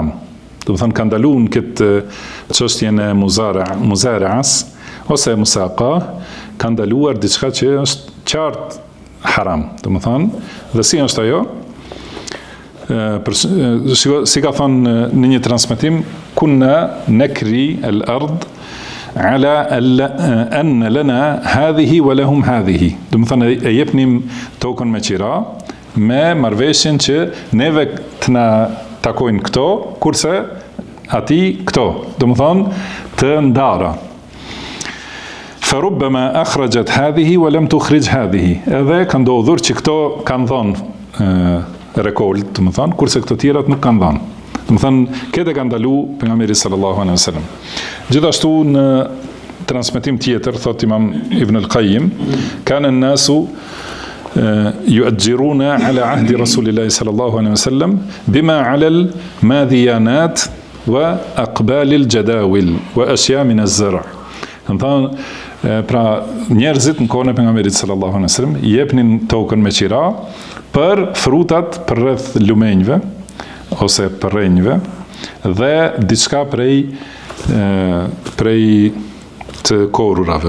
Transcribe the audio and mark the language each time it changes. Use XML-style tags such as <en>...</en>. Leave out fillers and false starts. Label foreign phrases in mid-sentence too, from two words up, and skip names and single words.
<sq>Do të thënë ka ndaluar këtë çështjen e muzara'as ose musaqa, ka ndaluar diçka që është qartë haram. Do të thënë, dhe si është ajo? Si ka thënë në një transmetim,</sq> <ar>كنا نكري الأرض على أن لنا هذه ولهم هذه.</ar> <sq>Do të thënë e jepnim tokën me qira, me marrëveshjen që neve të na takojnë këto, kurse ati këto. Do të thënë të ndara.</sq> <ar>فربما أخرجت هذه ولم تخرج هذه.</ar> <sq>Edhe ka ndodhur që këto kanë dhënë rekolt, do të thënë, kurse këto tjerat nuk kanë dhënë. Do të thënë, këtë ka ndalu pejgamberi</sq> <ar>صلى الله عليه وسلم.</ar> <sq>Gjithashtu në transmetim tjetër thot Imam Ibn al-Qayyim,</sq> <ar>كان الناس يؤاجرون على عهد رسول الله صلى الله عليه وسلم بما على الماذيانات وأقبال الجداول وأشياء من الزرع'.</ar> <sq>Do të thënë, pra njerëzit në kohën e pejgamberit</sq> <ar>صلى الله عليه وسلم</ar> <sq>i jepnin tokën me qira për frutat përreth lumenjve ose për rrenjve dhe diçka prej të korurave.</sq>